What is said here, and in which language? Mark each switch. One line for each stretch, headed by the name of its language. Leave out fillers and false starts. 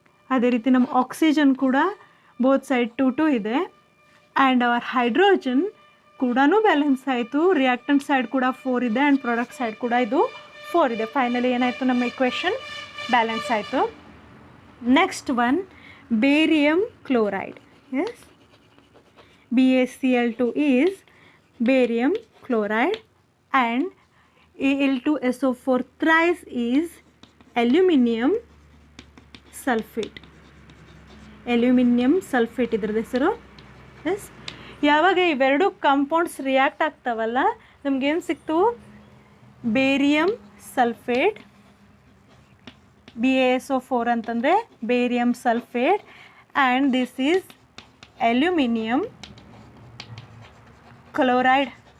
Kannada: ಅದೇ ರೀತಿ ನಮ್ಮ ಆಕ್ಸಿಜನ್ ಕೂಡ ಬೋತ್ ಸೈಡ್ 2 ಇದೆ, ಆ್ಯಂಡ್ ಅವರ್ ಹೈಡ್ರೋಜನ್ ಕೂಡ ಬ್ಯಾಲೆನ್ಸ್ ಆಯಿತು. ರಿಯಾಕ್ಟೆಂಟ್ ಸೈಡ್ ಕೂಡ 4 ಇದೆ, ಆ್ಯಂಡ್ ಪ್ರಾಡಕ್ಟ್ ಸೈಡ್ ಕೂಡ ಇದು 4 ಇದೆ. ಫೈನಲಿ ಏನಾಯಿತು, ನಮ್ಮ ಇಕ್ವೇಷನ್ ಬ್ಯಾಲೆನ್ಸ್ ಆಯಿತು.
English: Next one, barium chloride. Yes, BaCl2 is barium chloride, and Al2SO4 thrice is aluminium sulfate.
Kannada: Aluminium sulphate ಇದ್ರದ್ದು ಹೆಸರು. ಎಸ್, ಯಾವಾಗ ಇವೆರಡು ಕಾಂಪೌಂಡ್ಸ್ ರಿಯಾಕ್ಟ್ ಆಗ್ತಾವಲ್ಲ ನಮಗೇನು ಸಿಕ್ತು, ಬೇರಿಯಂ ಸಲ್ಫೇಟ್, BaSO4 ಅಂತಂದರೆ barium sulphate,
English: And this is aluminium chloride.